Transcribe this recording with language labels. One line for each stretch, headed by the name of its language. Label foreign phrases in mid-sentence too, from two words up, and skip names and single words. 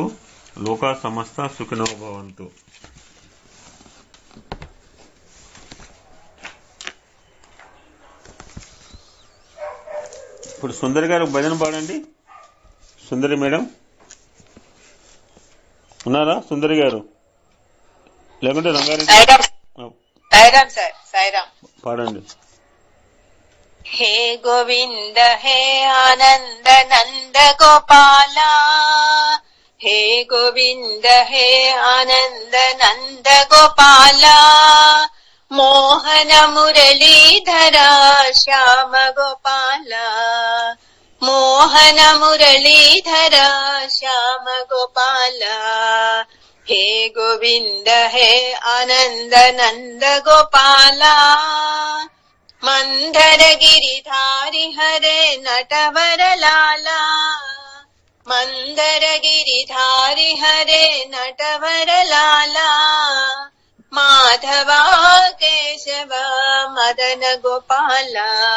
Sanskrit: लोकाः समस्ताः सुखिनो भवन्तु.
Telugu: ఇప్పుడు సుందరి గారు భజన పాడండి. సుందరి మేడం ఉన్నారా? సుందరి గారు లేకుంటే రంగారెడ్డి పాడండి.
Hindi: हे गोविंद हे आनंद नंद गोपाला, हे गोविंद हे आनंद नंद गोपाला, मोहन मुरलीधरा श्याम गोपाला, मोहन मुरलीधरा श्याम गोपाला, हे गोविंद हे आनंद नंद गोपाला, मंदर गिरिधारी हरे नटवर लाला, मंदर गिरिधारी हरे नटवर लाला, माधवा केशव मदन गोपाला,